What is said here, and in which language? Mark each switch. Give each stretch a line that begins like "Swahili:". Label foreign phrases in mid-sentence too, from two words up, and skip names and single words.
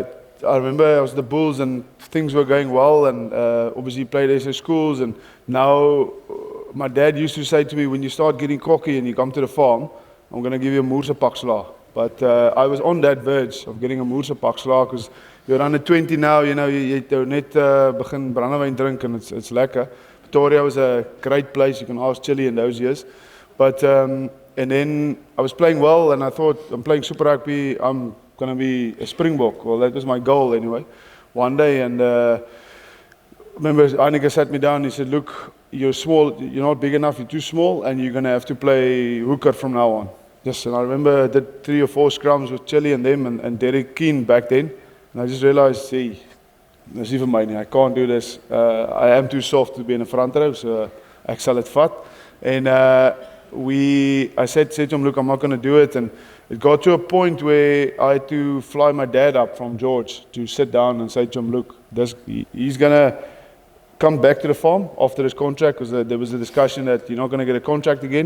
English: I remember I was the Bulls and things were going well, and obviously played SA schools, and now my dad used to say to me, when you start getting cocky and you come to the farm, I'm going to give you a
Afrikaans: moerse pakslaag.
English: But I was on that verge of getting a
Afrikaans: moerse pakslaag,
English: because you're under 20 now, you
Afrikaans: net begin brandewyn drink,
English: and it's lekker. Pretoria was a great place, you can ask Chile in those years. But and then I was playing well, and I thought, I'm playing Super Rugby, I'm going to be a Springbok. Well, that was my goal anyway, one day. And remember, Heineke sat me down, he said, look, you're small, you're not big enough, you're too small, and you're going to have to play hooker from now on. Yes, and I remember I did 3 or 4 scrums with Chile and them, and Derek Keane back then. And I just realized,
Afrikaans: hey, dis nie vir my nie,
English: I can't do this. I am too soft to be in the front row, so
Afrikaans: ek sal dit vat.
English: And I said to him, look, I'm not going to do it. And it got to a point where I had to fly my dad up from George to sit down and say to him, look, he's going to come back to the farm after his contract, because there was a discussion that you're not going to get a contract again.